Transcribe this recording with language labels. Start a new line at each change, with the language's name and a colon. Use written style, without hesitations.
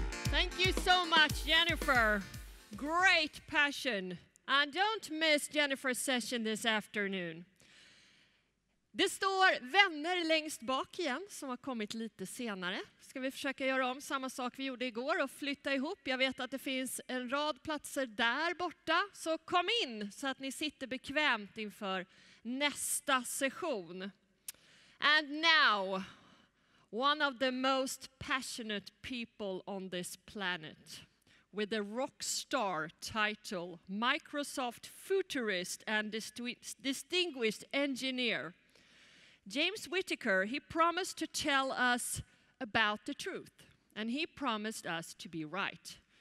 English: Thank you so much, Jennifer. Great passion. And don't miss Jennifer's session this afternoon.
Swedish: Det står vänner längst bak igen som har kommit lite senare. Ska vi försöka göra om samma sak vi gjorde igår och flytta ihop. Jag vet att det finns en rad platser där borta. Så kom in så att ni sitter bekvämt inför nästa session.
English: And now, one of the most passionate people on this planet, with a rock star title, Microsoft futurist and distinguished engineer. James Whittaker, he promised to tell us about the truth, and he promised us to be right.